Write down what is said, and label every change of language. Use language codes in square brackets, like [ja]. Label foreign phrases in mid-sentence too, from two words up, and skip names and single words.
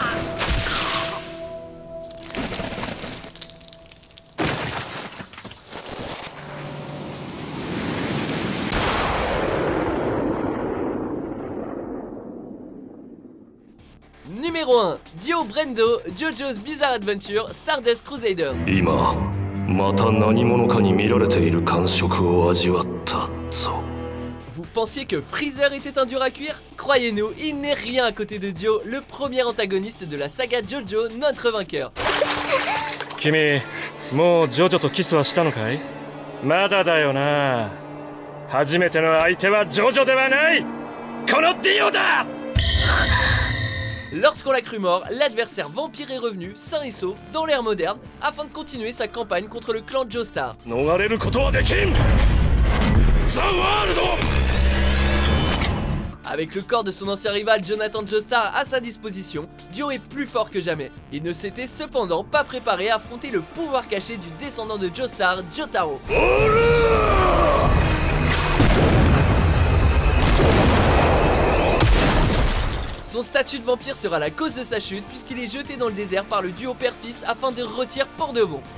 [fr] Numéro 1, Dio Brando, JoJo's Bizarre Adventure, Stardust Crusaders. [ja] 今また何者かに見られている感触を味わったぞ。 [fr] Vous pensiez que Freezer était un dur à cuire? Croyez-nous, il n'est rien à côté de Dio, le premier antagoniste de la saga JoJo, notre vainqueur. [ja] 君、もうジョジョとキスはしたのかい？まだだよな。初めての相手はジョジョではない。このディオだ。 [fr] Lorsqu'on l'a cru mort, l'adversaire vampire est revenu, sain et sauf, dans l'ère moderne, afin de continuer sa campagne contre le clan Joestar. [ja] 逃れることはできん。ザ・ワールド。 [fr] Avec le corps de son ancien rival Jonathan Joestar à sa disposition, Dio est plus fort que jamais. Il ne s'était cependant pas préparé à affronter le pouvoir caché du descendant de Joestar, Jotaro. Son statut de vampire sera la cause de sa chute puisqu'il est jeté dans le désert par le duo père-fils afin de retirer pour de bon.